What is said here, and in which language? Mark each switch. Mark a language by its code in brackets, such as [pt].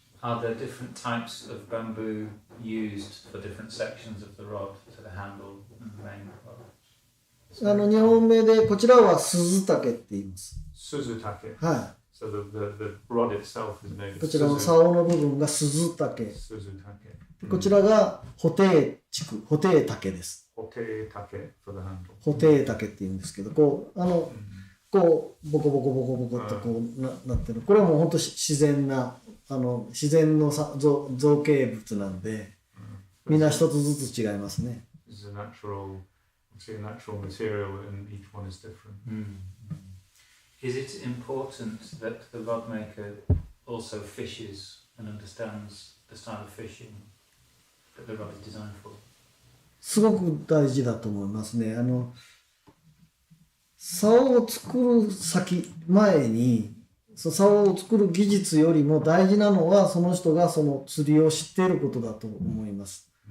[en] Are there different types of bamboo used for different sections of the rod, to the handle and the main rod? [ja] 日本名でこちらは鈴竹って言います。鈴竹。はい。 [en] So the rod itself is made of [ja] こちらの竿の部分が鈴竹。こちらが補定竹です。 [en] 補定竹 for the handle。 [ja] 補定竹って言うんですけど、こうボコボコボコボコってこうなってる。これはもう本当自然な自然の造形物なんで、みんな一つずつ違いますね。 [en] It's a natural material, and each one is different. Is it important that the rod maker also fishes and understands the style of fishing that the rod is designed for? [ja] すごく大事だと思いますね。竿を作る前に、竿を作る技術よりも大事なのは、その人がその釣りを知っていることだと思います。